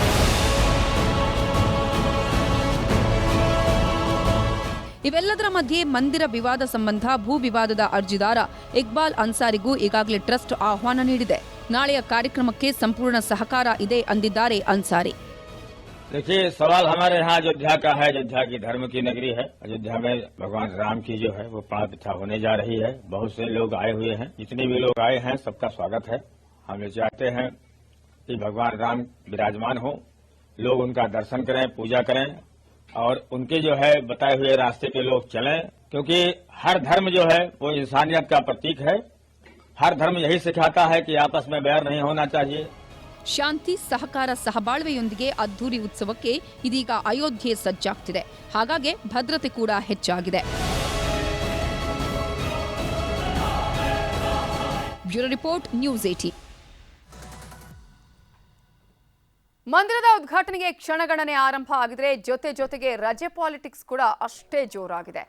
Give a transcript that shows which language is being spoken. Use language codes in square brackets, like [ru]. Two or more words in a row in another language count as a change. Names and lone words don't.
[kn] ಇವೆಲ್ಲದರ ಮಧ್ಯೆ ಮಂದಿರ ವಿವಾದ ಸಂಬಂಧ ಭೂ ವಿವಾದದ ಅರ್ಜಿದಾರ ಇಕ್ಬಾಲ್ ಅನ್ಸಾರಿಗೂ ಈಗಾಗಲೇ ಟ್ರಸ್ಟ್ ಆಹ್ವಾನ ನೀಡಿದೆ. ನಾಳೆಯ ಕಾರ್ಯಕ್ರಮಕ್ಕೆ ಸಂಪೂರ್ಣ ಸಹಕಾರ ಇದೆ ಅಂದಿದ್ದಾರೆ ಅನ್ಸಾರಿ. [hi] देखिए, सवाल हमारे यहाँ अयोध्या का है. अयोध्या की धर्म की नगरी है. अयोध्या में भगवान राम की जो है वो प्राण प्रतिष्ठा होने जा रही है. बहुत से लोग आए हुए हैं. जितने भी लोग आए हैं सबका स्वागत है. हम लोग चाहते हैं कि भगवान राम विराजमान हो, लोग उनका दर्शन करें, पूजा करें और उनके जो है बताए हुए रास्ते पे लोग चलें, क्योंकि हर धर्म जो है वो इंसानियत का प्रतीक है. हर धर्म यही सिखाता है कि आपस में बैर नहीं होना चाहिए. [kn] ಶಾಂತಿ, ಸಹಕಾರ, ಸಹಬಾಳ್ವೆಯೊಂದಿಗೆ ಅದ್ದೂರಿ ಉತ್ಸವಕ್ಕೆ ಇದೀಗ ಅಯೋಧ್ಯೆ ಸಜ್ಜಾಗ್ತಿದೆ. ಹಾಗಾಗಿ ಭದ್ರತೆ ಕೂಡ ಹೆಚ್ಚಾಗಿದೆ. [en] bureau report, [kn] ನ್ಯೂಸ್ 18. ಮಂದಿರದ ಉದ್ಘಾಟನೆಗೆ ಕ್ಷಣಗಣನೆ ಆರಂಭ ಆಗಿದ್ರೆ ಜೊತೆಗೆ ರಜೆ ಪಾಲಿಟಿಕ್ಸ್ ಕೂಡ ಅಷ್ಟೇ ಜೋರಾಗಿದೆ.